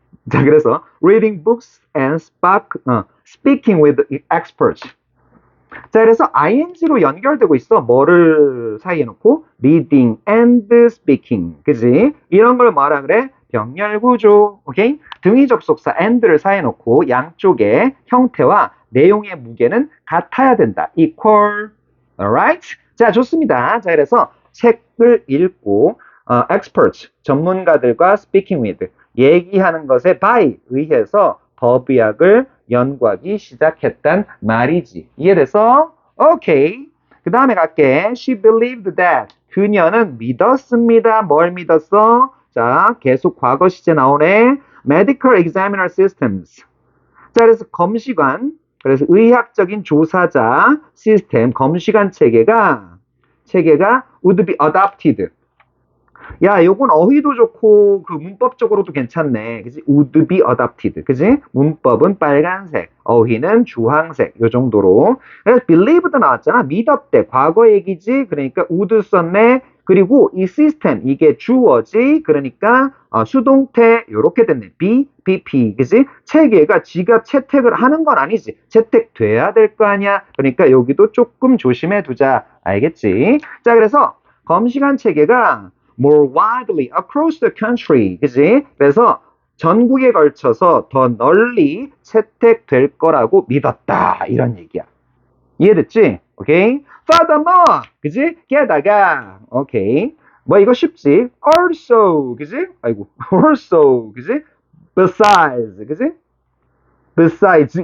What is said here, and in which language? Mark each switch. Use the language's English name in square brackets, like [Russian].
[Korean] 자, 그래서 [English] reading books and speaking with experts. [Korean] 자, 그래서 ing로 연결되고 있어. 뭐를 사이에 놓고? [English] reading and speaking. [Korean] 그지? 이런 걸 뭐라 그래? 병렬 구조. 오케이? 등위 접속사 and를 사이에 놓고 양쪽의 형태와 내용의 무게는 같아야 된다. [English] equal. alright? [Korean] 자, 좋습니다. 자, 그래서 책을 읽고 experts, 전문가들과 [English] speaking with, [Korean] 얘기하는 것에 by, 의해서 법의학을 연구하기 시작했단 말이지. 이해돼서? 오케이. 그 다음에 갈게. [English] She believed that. [Korean] 그녀는 믿었습니다. 뭘 믿었어? 자, 계속 과거 시제 나오네. [English] Medical examiner systems. [Korean] 자, 그래서 검시관. 그래서 의학적인 조사자 시스템, 검시관 체계가 [English] would be adopted. [Korean] 야, 요건 어휘도 좋고 그 문법적으로도 괜찮네. 그지? [English] would be adopted. 그지? [Korean] 문법은 빨간색, 어휘는 주황색. 요 정도로. 그래서 believe도 나왔잖아. 믿었대. 과거 얘기지. 그러니까 would 썼네. 그리고 이 시스템, 이게 주어지. 그러니까 수동태 요렇게 됐네. be, BP. 그지? 체계가 지가 채택을 하는 건 아니지. 채택돼야 될 거 아니야. 그러니까 여기도 조금 조심해 두자. 알겠지? 자, 그래서 검시관 체계가 [English] more widely across the country. [Korean] 그지? 그래서 전국에 걸쳐서 더 널리 채택될 거라고 믿었다. 이런 얘기야. 이해됐지? 오케이? Furthermore. 그지? 게다가. 오케이. 뭐 이거 쉽지? Also. 그지? 아이고. Also. 그지? Besides. 그지? Besides.